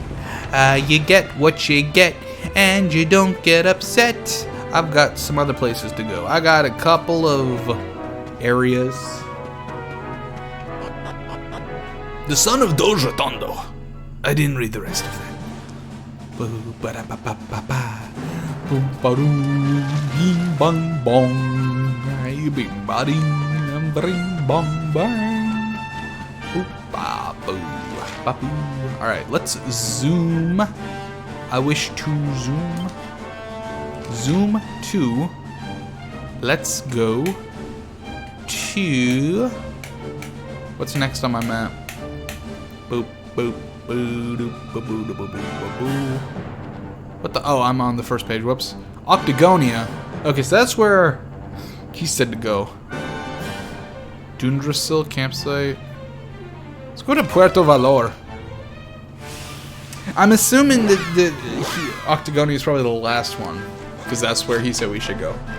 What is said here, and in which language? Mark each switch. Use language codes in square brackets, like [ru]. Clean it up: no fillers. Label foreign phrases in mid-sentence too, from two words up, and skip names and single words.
[en] You get what you get, and you don't get upset. I've got some other places to go. I got a couple of areas. The son of Doge Rotondo. I didn't read the rest of that. Boo ba da ba ba ba ba. Boom ba doo bing bong bong. Bing ba ding bing bong bang. Boo ba boo ba boo. All right, let's zoom. I wish to zoom. Zoom to. Let's go to. What's next on my map? Boop boop boo doo boo boo doo boo boo boo. What the? Oh, I'm on the first page. Whoops. Octagonia. Okay, so that's where he said to go. Dundrasil campsite. Let's go to Puerto Valor. I'm assuming that Octagonia is probably the last one, because that's where he said we should go.